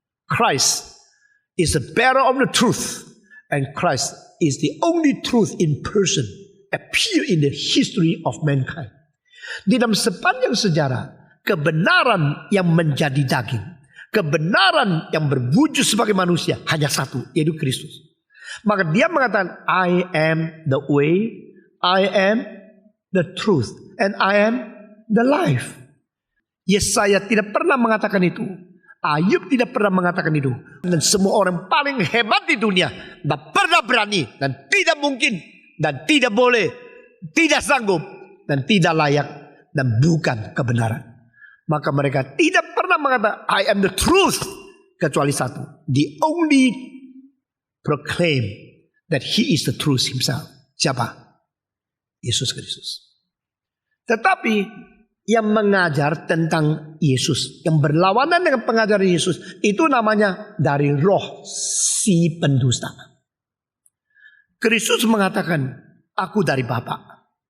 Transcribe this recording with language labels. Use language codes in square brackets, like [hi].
[en] Christ is the bearer of the truth, and Christ is the only truth in person appear in the history of mankind. [id] Di dalam sepanjang sejarah, kebenaran yang menjadi daging, kebenaran yang berwujud sebagai manusia hanya satu, yaitu Kristus. Maka dia mengatakan, [en] I am the way, I am the truth, and I am the life. [id] Yesaya tidak pernah mengatakan itu. Ayub tidak pernah mengatakan itu. Dan semua orang paling hebat di dunia tidak pernah berani, dan tidak mungkin, dan tidak boleh, tidak sanggup, dan tidak layak, dan bukan kebenaran. Maka mereka tidak pernah mengatakan [en] I am the truth, [id] kecuali satu. [en] The only proclaim that he is the truth himself. [id] Siapa? Yesus Kristus. Tetapi yang mengajar tentang Yesus, yang berlawanan dengan pengajaran Yesus, itu namanya dari roh si pendusta. Kristus mengatakan, aku dari Bapa.